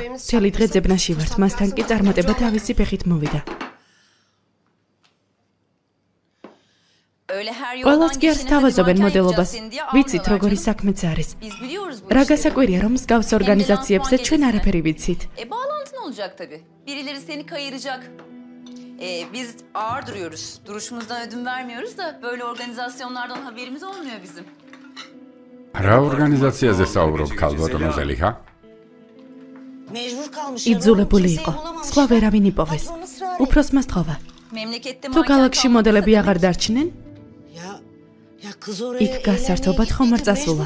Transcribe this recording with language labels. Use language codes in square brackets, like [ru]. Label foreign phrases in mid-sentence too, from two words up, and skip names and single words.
[ka] მთელი დღე ძებნაში ვართ, მასთან კი წარმატება თავისი ფეხით მოვიდა. ყველას კი არ სთავაზობენ მოდელობას. ვიცით, როგორი საქმეც არის. რა გასაკვირია, რომ მსგავს ორგანიზაციებზე ჩვენ არაფერი ვიცით. [tr] Bağlantın olacak tabii. Birileri seni kayıracak. Biz ağır duruyoruz. Duruşumuzdan ödün vermiyoruz da böyle organizasyonlardan haberimiz olmuyor bizim. [ka] რა ორგანიზაციაზე საუბრობ, ქალბატონო ზელიჰა? იძულებული იყო. სხვა ვერავინ იპოვეს. უფროსმა სთხოვა. თუ ქალაქში მოდელები აღარ დარჩნენ, იქ გასართობად ხომ არ წასულა.